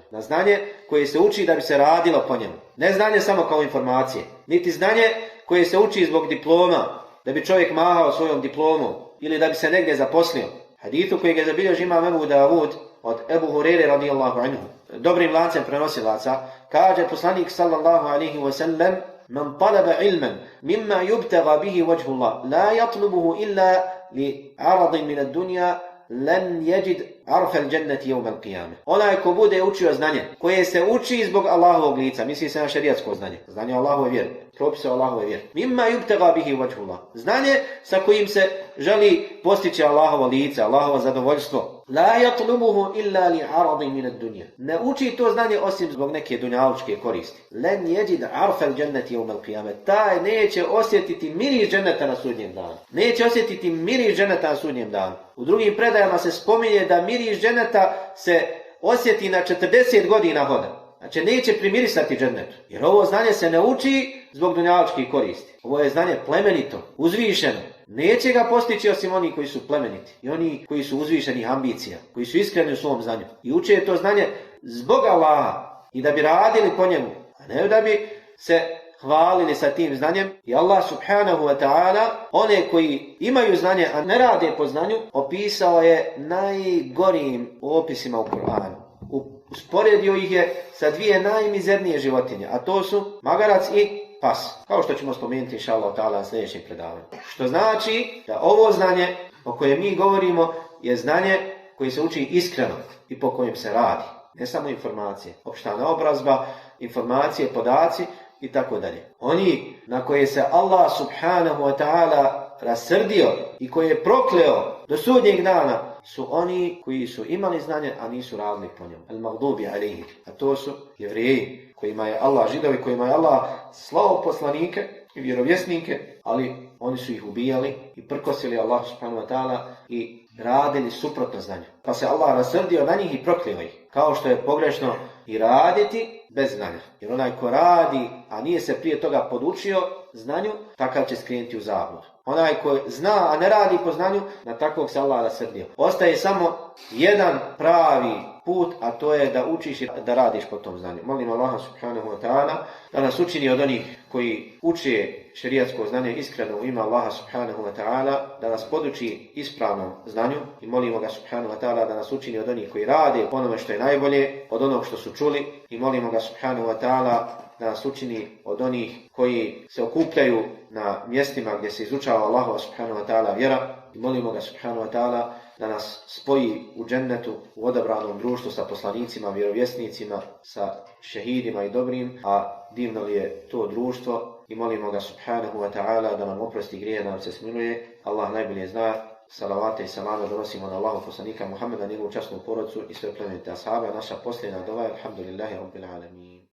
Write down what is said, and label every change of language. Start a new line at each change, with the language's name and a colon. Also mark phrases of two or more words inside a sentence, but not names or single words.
Bosnian: Na znanje koje se uči da bi se radilo po njemu. Ne znanje samo kao informacije, niti znanje koje se uči zbog diploma, da bi čovjek mahao svojom diplomom ili da bi se negdje zaposlio. Hadithu koji je zabilježio imam Ebu Davud od Ebu Hurere
Arabic: رضي الله عنه,
Bosnian: dobrim lancem prenosilaca, kaže poslanik
Arabic: صلى الله عليه وسلم: "من طلب علما مما يبتغى به وجه الله لا يطلبه إلا لعرض من الدنيا لن يجد عرف الجنة يوم القيامة."
Bosnian: Onaj ko bude učio znanje, koje se uči zbog Allahovog lica, misli se na šerijatsko znanje, znanje Allahove vjere, propise Allahove vjere.
Arabic: مما يبتغى به وجه الله,
Bosnian: znanje sa kojim se želi postići Allahovo lice, Allahovo zadovoljstvo.
Arabic: لا يطلبه إلا لعرض من الدنيا,
Bosnian: ne uči to znanje osim zbog neke dunjalučke koristi.
Arabic: لن يجد عرف الجنة يوم القيامة,
Bosnian: taj neće osjetiti miris dženeta na sudnjem danu. Neće osjetiti miris dženeta na sudnjem danu. U drugim predajama se spominje da miris dženeta se osjeti na 40 godina hoda. Znači neće primirisati džennetu. Jer ovo znanje se ne uči zbog dunjalučkih koristi. Ovo je znanje plemenito, uzvišeno. Neće ga postići osim oni koji su plemeniti i oni koji su uzvišenih ambicija, koji su iskreni u svom znanju. I uče to znanje zbog Allaha i da bi radili po njemu, a ne da bi se hvalili sa tim znanjem. I Allah
Arabic: سبحانه وتعالى
Bosnian: one koji imaju znanje, a ne rade po znanju, opisao je najgorijim opisima u Kur'anu. Usporedio ih je sa dvije najmizernije životinje, a to su magarac i pas. Kao što ćemo spomenuti
Arabic: إن شاء الله تعالى
Bosnian: sljedećeg predavanja. Što znači da ovo znanje o kojem mi govorimo je znanje koje se uči iskreno i po kojem se radi. Ne samo informacije, opšta naobrazba, informacije, podaci i tako dalje. Oni na koje se Allah
Arabic: سبحانه وتعالى
Bosnian: rasrdio i koje je prokleo do sudnjeg dana su oni koji su imali znanje, a nisu radili po njemu.
Arabic: المغضوب عليه.
Bosnian: A to su Jevreji, kojima je Allah, Židovi, kojima je Allah slao poslanike i vjerovjesnike, ali oni su ih ubijali i prkosili Allah
Arabic: سبحانه وتعالى
Bosnian: i radili suprotno znanju. Pa se Allah rasrdio na njih i prokleo ih. Kao što je pogrešno i raditi bez znanja. Jer onaj ko radi, a nije se prije toga podučio znanju, takav će skrenuti u zabludu. Onaj ko zna, a ne radi po znanju, na takvog se Allah rasrdio. Ostaje samo jedan pravi put, a to je da učiš i da radiš po tom znanju. Molim Allaha
Arabic: سبحانه وتعالى
Bosnian: da nas učini od onih koji uče šerijatsko znanje iskreno u ime Allaha
Arabic: سبحانه وتعالى,
Bosnian: da nas poduči ispravnom znanju i molimo ga
Arabic: سبحانه وتعالى
Bosnian: da nas učini od onih koji rade onome što je najbolje, od onog što su čuli i molimo ga
Arabic: سبحانه وتعالى
Bosnian: da nas učini od onih koji se okupljaju na mjestima gdje se izučava Allahova
Arabic: سبحانه وتعالى
Bosnian: vjera i molimo ga
Arabic: سبحانه وتعالى
Bosnian: da nas spoji u džennetu, u odabranom društvu sa poslanicima, vjerovjesnicima, sa šehidima i dobrim, a divno li je to društvo i molimo ga subhanahu wa ta'ala da nam oprosti grije, da nam se smiluje. Allah najbolje zna. Salavate i salame donosimo na Allahu poslanika Muhammeda, njegovu časnu porodcu i sve plemenite ashabe. Naša posljednja dova je
Arabic: الحمد لله رب العالمين.